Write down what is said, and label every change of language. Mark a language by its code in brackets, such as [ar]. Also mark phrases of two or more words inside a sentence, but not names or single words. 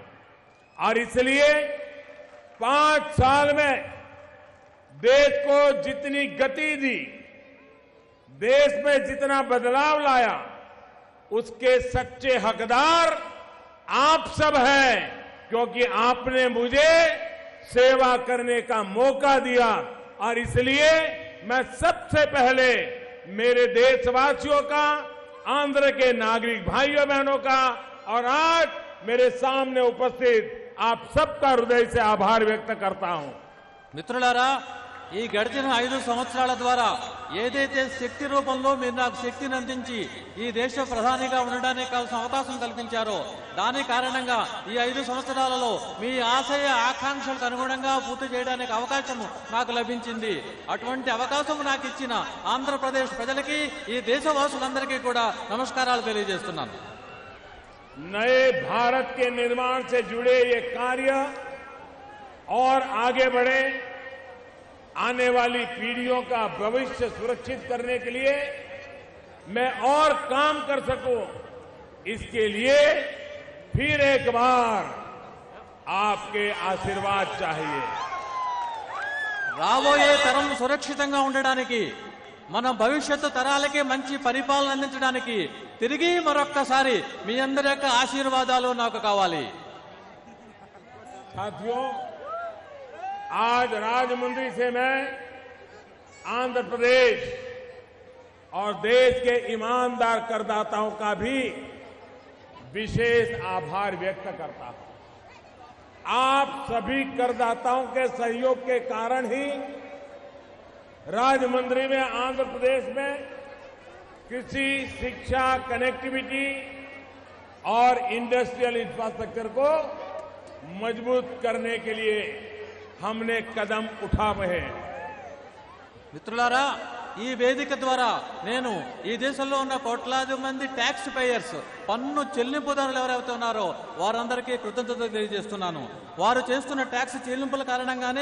[hi] और इसलिए 5 साल में देश को जितनी गति दी, देश में जितना बदलाव लाया, उसके सच्चे हकदार आप सब हैं, क्योंकि आपने मुझे सेवा करने का मौका दिया। और इसलिए मैं सबसे पहले मेरे देशवासियों का, आंध्र के नागरिक भाइयों बहनों का और आज मेरे सामने उपस्थित आप सबका हृदय से आभार व्यक्त करता हूं। [te] మిత్రులారా, ఈ గడిచిన 5 సంవత్సరాల ద్వారా ఏదైతే శక్తి రూపంలో మీరు నాకు శక్తిని అందించి ఈ దేశ ప్రధానిగా ఉండడానికి కావాల్సిన అవకాశం కల్పించారో, దాని కారణంగా ఈ 5 సంవత్సరాలలో మీ ఆశయ ఆకాంక్షలకు అనుగుణంగా పూర్తి చేయడానికి అవకాశం నాకు లభించింది. అటువంటి అవకాశం నాకు ఇచ్చిన ఆంధ్రప్రదేశ్ ప్రజలకి, ఈ దేశవాసులందరికీ కూడా నమస్కారాలు తెలియజేస్తున్నాను. [hi] नए भारत के निर्माण से जुड़े ये कार्य और आगे बढ़े, आने वाली पीढ़ियों का भविष्य सुरक्षित करने के लिए मैं और काम कर सकूं, इसके लिए फिर एक बार आपके आशीर्वाद चाहिए। [te] రాబోయే తరం సురక్షితంగా ఉండడానికి, మన భవిష్యత్తు తరాలకి మంచి పరిపాలన అందించడానికి తిరిగి మరొక్కసారి మీ అందరి యొక్క ఆశీర్వాదాలు నాకు కావాలి. [hi] साथियों, आज राजमुंद्री से मैं आंध्र प्रदेश और देश के ईमानदार करदाताओं का भी विशेष आभार व्यक्त करता हूं। आप सभी करदाताओं के सहयोग के कारण ही राजमुंद्री में, आंध्र प्रदेश में कृषि, शिक्षा, कनेक्टिविटी और [en] industrial infrastructure [hi] को मजबूत करने के लिए हमने कदम उठाए हैं। [te] మిత్రులారా, ఈ వేదిక ద్వారా నేను ఈ దేశంలో ఉన్న కోట్లాది మంది [en] tax payers, [te] పన్ను చెల్లింపుదారులు ఎవరైతే ఉన్నారో వారందరికీ కృతజ్ఞతలు తెలియజేస్తున్నాను. వారు చేస్తున్న ట్యాక్స్ చెల్లింపుల కారణంగానే